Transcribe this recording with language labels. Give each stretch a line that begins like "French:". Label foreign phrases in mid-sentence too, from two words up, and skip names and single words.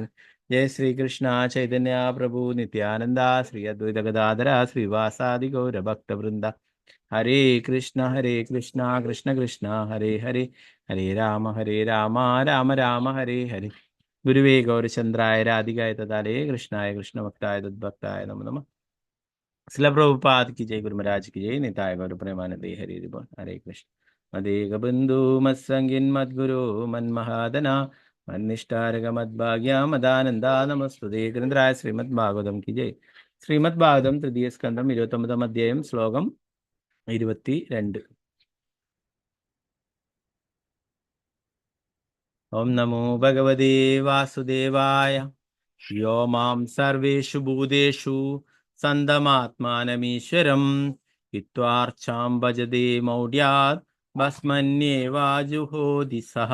Sanskrit: ജയ ശ്രീകൃഷ്ണ ചൈതന്യ പ്രഭു നിത്യാനന്ദ ശ്രീ അദ്വൈത ഗദാധര ശ്രീവാസാദി ഗൗരഭക്തവൃന്ദ. ഹരേ കൃഷ്ണ കൃഷ്ണ കൃഷ്ണ ഹരേ ഹരേ ഹരേ രാമ രാമ രാമ ഹരേ ഹരേ. ഗുരുവേ ഗൗരചന്ദ്രായ രാധികായ തദാലേ കൃഷ്ണായ കൃഷ്ണഭക്തായ തദ്ഭക്തായ നമോ നമഃ.
Hindi: ശ്രീല പ്രഭുപാദ് की जय, गुरु महाराज की जय,
Bangla: নিতাই গৌর প্রেমানন্দে হরি বোল.
Sanskrit: हरे कृष्ण. मदेग बंधु मत्संगिन मद्गुरु मन्महादना मन्निष्ठारग मद्भाग्य मदानंदा नमस्तुते.
Hindi: ഗ്രന്ഥരായ ശ്രീമദ് ഭാഗവതം की जय.
Malayalam: ശ്രീമദ് ഭാഗവതം തൃതീയ സ്കന്ധം 29 അധ്യായം ശ്ലോകം 22.
Sanskrit: ഓം നമോ ഭഗവതേ വാസുദേവായ. യോ മാം സർവേഷു ഭൂതേഷു സന്തമാത്മാനമീശ്വരം ഹിത്വാർച്ചാം ഭജതേ മൗഢ്യാത് ഭസ്മന്യേവാജുഹോതി സഹ.